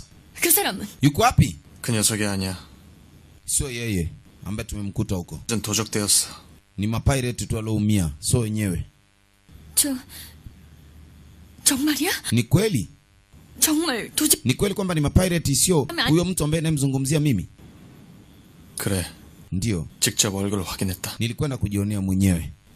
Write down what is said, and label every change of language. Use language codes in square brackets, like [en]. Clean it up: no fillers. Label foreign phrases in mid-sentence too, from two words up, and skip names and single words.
[ko] 그 사람은? [sw] Yuko wapi? [ko] 그 녀석이 아니야. [sw] Sio yeye ambaye tumemkuta huko. [ko] 전 도적되었어. [sw] Ni mapirate tu walioumia, sio wenyewe. [ko] 정말이야? [sw] Ni kweli? [ko] 정말 도적? [sw] Ni kweli kwamba ni mapirate, sio huyo mtu ambaye namzungumzia mimi? [ko] 그래. [sw] Ndio. [ko] 직접 얼굴을 확인했다. [sw] Nilikwenda kujionea mwenyewe.